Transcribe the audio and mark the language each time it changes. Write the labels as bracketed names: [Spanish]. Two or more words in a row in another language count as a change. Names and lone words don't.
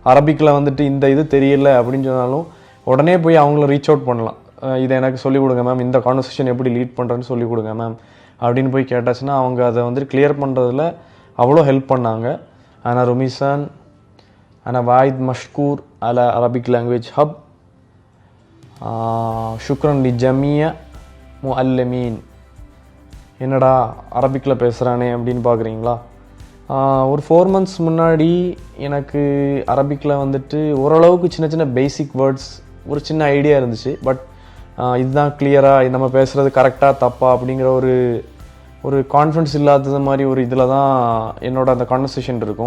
[Tamil] அரபிக்கில் வந்துட்டு இந்த இது தெரியல அப்படின்னு சொன்னாலும் உடனே போய் அவங்கள [English] reach out [Tamil] பண்ணலாம். இதை எனக்கு சொல்லிக் கொடுங்க மேம், இந்த கான்வர்சேஷன் எப்படி லீட் பண்ணுறேன்னு சொல்லிக் கொடுங்க மேம் அப்படின்னு போய் கேட்டாச்சுன்னா அவங்க அதை வந்துட்டு கிளியர் பண்ணுறதுல அவ்வளோ ஹெல்ப் பண்ணாங்க. [Arabic] ஆனால் ருமிசான் أنا وايد مشكور على Arabic Language Hub. شكرا لجميع مؤلمين. [Tamil] என்னடா அரபிக்கில் பேசுகிறானே அப்படின்னு பார்க்குறீங்களா? ஒரு 4 months முன்னாடி எனக்கு அரபிக்கில் வந்துட்டு ஓரளவுக்கு சின்ன சின்ன [English] basic words [Tamil] ஒரு சின்ன ஐடியா இருந்துச்சு. பட் இதுதான் கிளியராக நம்ம பேசுகிறது கரெக்டாக தப்பா அப்படிங்கிற ஒரு கான்ஃபிடன்ஸ் இல்லாதது மாதிரி ஒரு இதில் தான் என்னோட அந்த கான்வர்சேஷன் இருக்கும்.